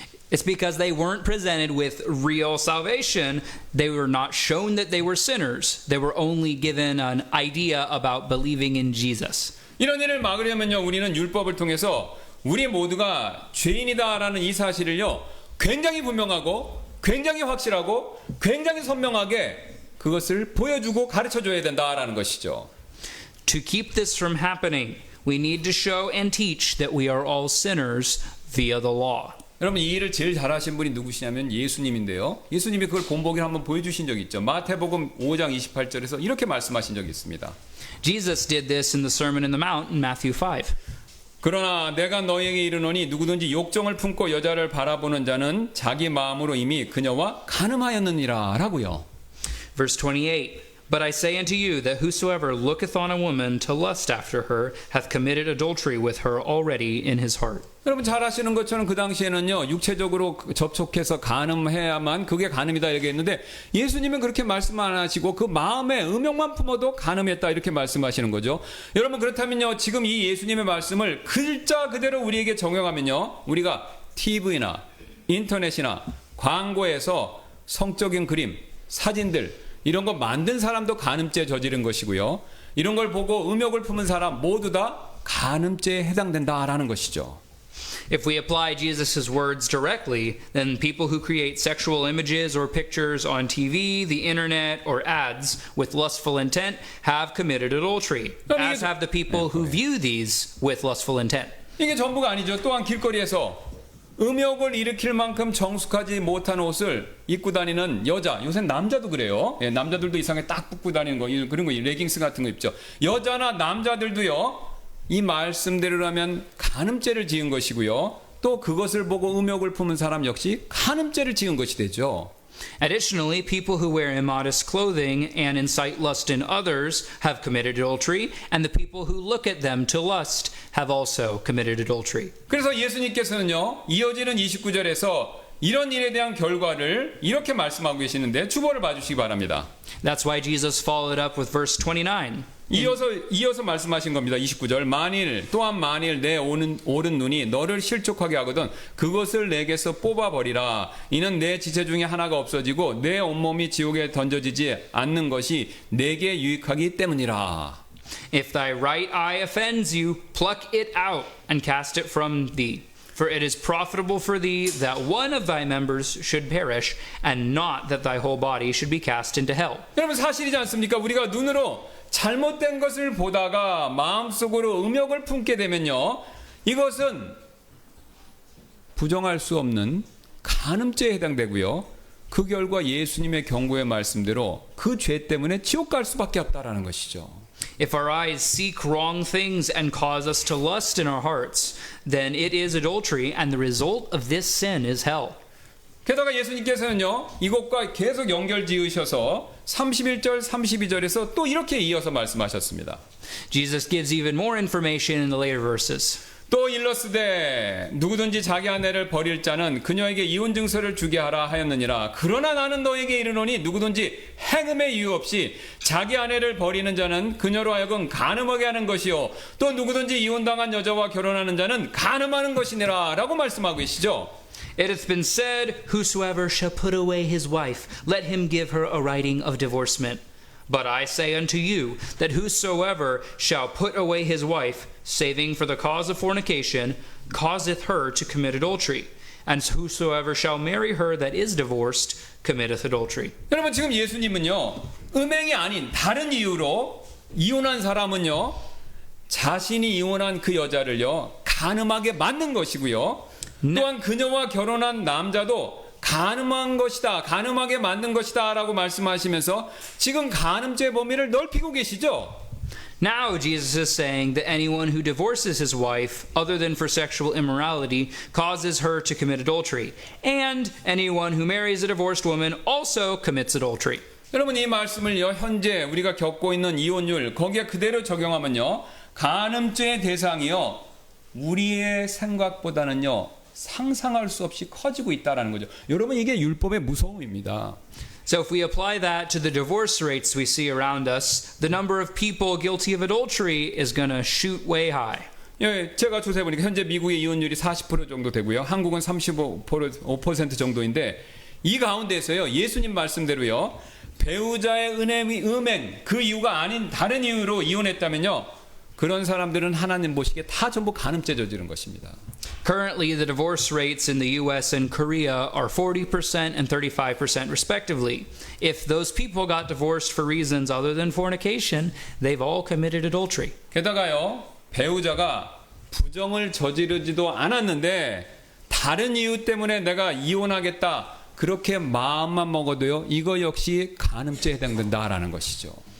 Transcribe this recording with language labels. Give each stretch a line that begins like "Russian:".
English: It's because they weren't presented with real salvation. They were not shown that they were sinners. They were only given an idea about believing in Jesus.
Korean: 이런 일을 막으려면요. 우리는 율법을 통해서 우리 모두가 죄인이다라는 이 사실을요. 굉장히 분명하고 굉장히 확실하고 굉장히 선명하게 그것을 보여주고 가르쳐줘야 된다라는 것이죠.
English: To keep this from happening, we need to show and teach that we are all sinners via the law.
Korean: 여러분 이 일을 제일 잘하신 분이 누구시냐면 예수님인데요. 예수님이 그걸 본보기를 한번 보여주신 적이 있죠. 마태복음 5장 28절에서 이렇게 말씀하신 적이 있습니다.
English: Jesus did this in the Sermon in the Mount in Matthew 5.
Korean: 그러나 내가 너에게 이르노니 누구든지 욕정을 품고 여자를 바라보는 자는 자기 마음으로 이미 그녀와 간음하였느니라 라고요.
English: Verse 28, But I say unto you that whosoever looketh on a woman to lust after her hath committed adultery with her already in his heart.
Korean: 여러분 잘 아시는 것처럼 그 당시에는요. 육체적으로 접촉해서 간음해야만 그게 간음이다 이렇게 했는데 예수님은 그렇게 말씀 안 하시고 그 마음에 음욕만 품어도 간음했다 이렇게 말씀하시는 거죠. 여러분 그렇다면요. 지금 이 예수님의 말씀을 글자 그대로 우리에게 적용하면요. 우리가 TV나 인터넷이나 광고에서 성적인 그림 사진들 이런 거 만든 사람도 간음죄 저지른 것이고요. 이런 걸 보고 음욕을 품은 사람 모두 다 간음죄에 해당된다라는 것이죠.
English: If we apply Jesus' words directly, then people who create sexual images or pictures on TV, the internet, or ads with lustful intent have committed adultery, as have the people who view these with lustful intent.
Korean: 이게 전부가 아니죠. 또한 길거리에서 음욕을 일으킬 만큼 정숙하지 못한 옷을 입고 다니는 여자, 요새 남자도 그래요. 예, 남자들도 이상하게 딱 붙고 다니는 거, 그런 거 레깅스 같은 거 입죠. 여자나 남자들도요. 이 말씀대로라면 간음죄를 지은 것이고요. 또 그것을 보고 음욕을 품은 사람 역시 간음죄를 지은 것이 되죠.
English: Additionally, people who wear immodest clothing and incite lust in others have committed adultery, and the people who look at them to lust have also committed adultery.
Korean: 그래서 예수님께서는요. 이어지는 29절에서 이런 일에 대한 결과를 이렇게 말씀하고 계시는데 주보를 봐주시기 바랍니다.
English: That's why Jesus followed up with verse 29.
Korean: 이어서 말씀하신 겁니다. 29절 또한 만일 내 오른 눈이 너를 실족하게 하거든 그것을 내게서 뽑아버리라. 이는 내 지체 중에 하나가 없어지고 내 온몸이 지옥에 던져지지 않는 것이 내게 유익하기 때문이라.
English: If thy right eye offends you, pluck it out and cast it from thee. For it is profitable for thee that one of thy members should perish, and not that thy whole body should be cast into hell.
Korean: 여러분 사실이지 않습니까? 우리가 눈으로 잘못된 것을 보다가 마음속으로 음욕을 품게 되면요. 이것은 부정할 수 없는 간음죄에 해당되고요. 그 결과 예수님의 경고의 말씀대로 그 죄 때문에 지옥 갈 수밖에 없다라는 것이죠.
English: If our eyes seek wrong things and cause us to lust in our hearts, then it is adultery, and the result of this sin is hell.
Korean: 게다가 예수님께서는요. 이것과 계속 연결 지으셔서 31절 32절에서 또 이렇게 이어서 말씀하셨습니다.
English: Jesus gives even more information in the later verses.
Korean: 또 일러스되 누구든지 자기 아내를 버릴 자는 그녀에게 이혼 증서를 주게 하라 하였느니라. 그러나 나는 너에게 이르노니 누구든지 행음의 이유 없이 자기 아내를 버리는 자는 그녀로 하여금 간음하게 하는 것이요 또 누구든지 이혼당한 여자와 결혼하는 자는 간음하는 것이니라 라고 말씀하고 계시죠.
English: It hath been said, Whosoever shall put away his wife, let him give her a writing of divorcement. But I say unto you, that whosoever shall put away his wife, saving for the cause of fornication, causeth her to commit adultery. And whosoever shall marry her that is divorced, committeth adultery.
Korean: 여러분 지금 예수님은요. 음행이 아닌 다른 이유로 이혼한 사람은요. 자신이 이혼한 그 여자를요. 간음하게 만든 것이고요. 또한 그녀와 결혼한 남자도 간음한 것이다, 간음하게 만든 것이다 라고 말씀하시면서 지금 간음죄 범위를 넓히고 계시죠.
English: Now Jesus is saying that anyone who divorces his wife other than for sexual immorality causes her to commit adultery, and anyone who marries a divorced woman also commits adultery.
Korean: 여러분 이 말씀을요 현재 우리가 겪고 있는 이혼율 거기에 그대로 적용하면요 간음죄의 대상이요 우리의 생각보다는요 상상할 수 없이 커지고 있다라는 거죠. 여러분 이게 율법의 무서움입니다.
English: So if we apply that to the divorce rates we see around us, the number of people guilty of adultery is going to shoot way high.
Korean: 예, 제가 조사해 보니까 현재 미국의 이혼율이 40% 정도 되고요. 한국은 35% 정도인데 이 가운데서요. 예수님 말씀대로요. 배우자의 음행 그 이유가 아닌 다른 이유로 이혼했다면요. 그런 사람들은 하나님 보시기에 다 전부 간음죄 저지른 것입니다.
English: Currently, the divorce rates in the US and Korea are 40% and 35% respectively. If those people got divorced for reasons other than fornication, they've all committed adultery.
Korean: 게다가요. 배우자가 부정을 저지르지도 않았는데 다른 이유 때문에 내가 이혼하겠다. 그렇게 마음만 먹어도요. 이거 역시 간음죄에 해당된다라는 것이죠.